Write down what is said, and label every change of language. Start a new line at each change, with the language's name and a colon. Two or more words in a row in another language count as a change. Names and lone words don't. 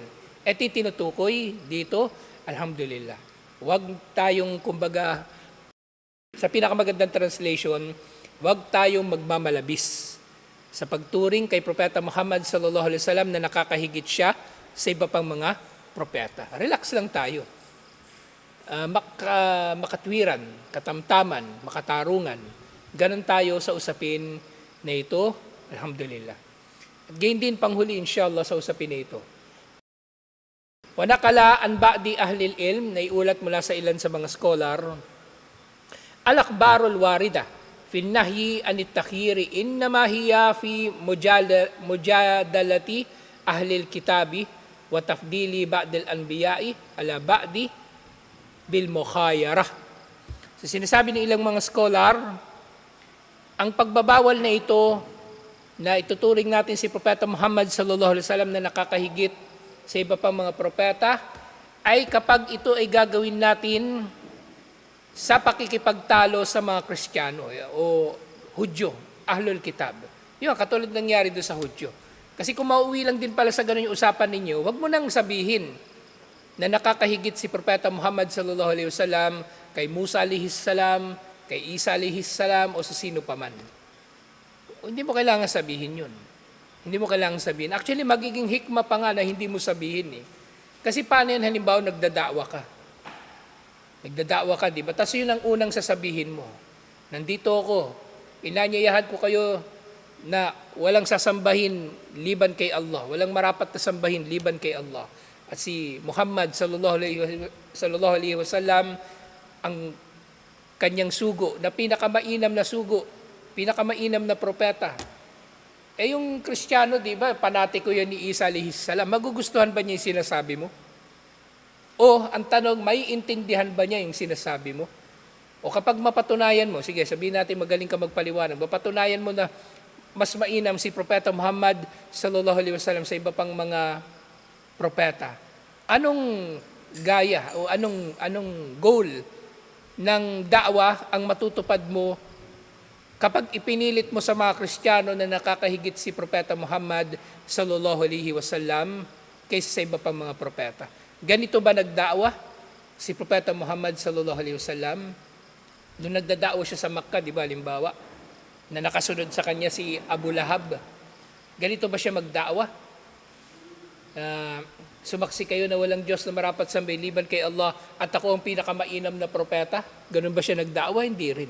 Filipino: Tinutukoy dito, alhamdulillah. Huwag tayong, kumbaga, sa pinakamagandang translation, huwag tayong magmamalabis sa pagturing kay Propeta Muhammad
Arabic: صلى الله عليه وسلم
Filipino: na nakakahigit siya sa iba pang mga propeta. Relax lang tayo. Makatwiran, katamtaman, makatarungan. Ganon tayo sa usapin na ito. Alhamdulillah. At gayon din panghuli inshallah sa usapin na ito.
Arabic: ونقل عن بعض أهل العلم,
Filipino: na iulat mula sa ilan sa mga scholar,
Arabic: الأخبار الواردة في النهي عن التخيير إنما هي في مجادلة أهل الكتاب وتفضيل بعض الأنبياء على بعض بالمخايرة.
Filipino: So sinasabi ng ilang mga scholar, ang pagbabawal na ito na ituturing natin si Propeta Muhammad
Arabic: صلى الله عليه وسلم
Filipino: na nakakahigit sa iba pang mga propeta ay kapag ito ay gagawin natin sa pakikipagtalo sa mga Kristiyano o Hudyo,
Arabic: أهل الكتاب.
Filipino: Yun, katulad nangyari doon sa Hudyo. Kasi kung mauwi lang din pala sa ganun yung usapan ninyo, wag mo nang sabihin na nakakahigit si Propeta Muhammad
Arabic: صلى الله عليه وسلم
Filipino: kay Musa
Arabic: عليه السلام,
Filipino: kay Isa
Arabic: عليه السلام
Filipino: o sa sino pa man. Hindi mo kailangan sabihin yun. Hindi mo kailangan sabihin. Actually, magiging hikma pa nga na hindi mo sabihin eh. Kasi paano yan halimbawa nagdadakwa ka? Nagdadakwa ka, di ba? Tapos yun ang unang sasabihin mo. Nandito ako, inanyayahan ko kayo na walang sasambahin liban kay Allah. Walang marapat na sambahin liban kay Allah. At si Muhammad
Arabic: صلى الله عليه وسلم
Filipino: ang kanyang sugo, na pinakamainam na sugo, pinakamainam na propeta. Yung Kristiyano, di ba, panatiko yan ni Isa
Arabic: عليه السلام,
Filipino: magugustuhan ba niya yung sinasabi mo? O, ang tanong, may intindihan ba niya yung sinasabi mo? O kapag mapatunayan mo, sige, sabihin natin magaling ka magpaliwanag, mapatunayan mo na mas mainam si Propeta Muhammad
Arabic: صلى الله عليه وسلم
Filipino: sa iba pang mga propeta. Anong gaya o anong goal ng da'wa ang matutupad mo kapag ipinilit mo sa mga Kristiyano na nakakahigit si Propeta Muhammad
Arabic: صلى الله عليه وسلم
Filipino: kaysa sa iba pang mga propeta? Ganito ba nagda'wa si Propeta Muhammad
Arabic: صلى الله عليه وسلم?
Filipino: Nung nagdada'wa siya sa Makkah, di ba, halimbawa, na nakasunod sa kanya si Abu Lahab. Ganito ba siya magda'wa? Uh, Sumaksi kayo na walang Diyos na marapat sambahin kay Allah at ako ang pinakamainam na propeta. Ganun ba siya nagdaawa? Hindi rin.